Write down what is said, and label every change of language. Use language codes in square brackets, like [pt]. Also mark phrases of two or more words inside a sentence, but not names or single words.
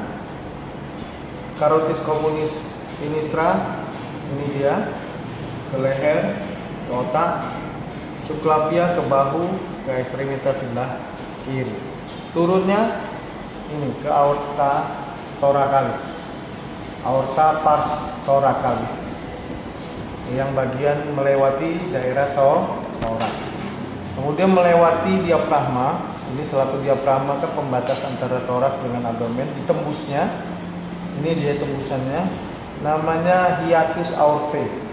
[id] Carotis communis sinistra, ini dia, ke leher, ke otak. Subclavia ke bahu, ke ekstremitas sebelah kiri. Turunnya ini ke aorta thoracalis, aorta pars thoracalis, yang bagian melewati daerah toraks. Kemudian melewati diafragma. Ini selaku diafragma ke pembatas antara toraks dengan abdomen, ditembusnya. Ini dia tembusannya, namanya hiatus aortae.